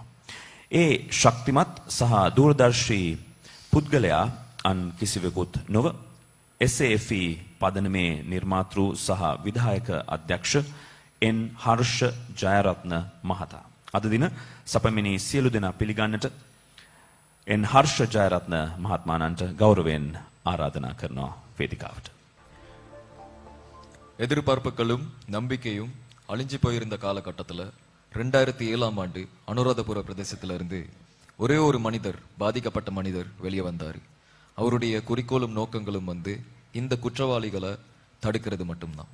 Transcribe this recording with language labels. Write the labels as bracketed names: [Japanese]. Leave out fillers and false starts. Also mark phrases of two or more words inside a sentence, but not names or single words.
[Sinhala] ඒ ශක්තිමත් සහ දූරදර්ශී පුද්ගලයා අන් කිසිවෙකුත් නොව SAFE පදනමේ නිර්මාතෘ සහ විධායක අධ්‍යක්ෂ එන් හර්ෂ ජයරත්න මහතා. අද දින සපමිනී සියලු දෙනා පිළිගන්නට එන් හර්ෂ ජයරත්න මහත්මයාණන්ට ගෞරවයෙන් ආරාධනා කරනවා වේදිකාවට. [Tamil] எதிர்பார்ப்புகளும் நம்பிக்கையும் அழிஞ்சு போயிருந்த காலகட்டத்தில் 2007 ஆண்டு அனுராதபுர பிரதேசத்திலிருந்து ஒரே ஒரு மனிதர், பாதிக்கப்பட்ட மனிதர் வெளியே வந்தார். அவருடைய குறிக்கோளும் நோக்கங்களும் இந்த குற்றவாளிகளை தடுக்கிறது மட்டும்தான்.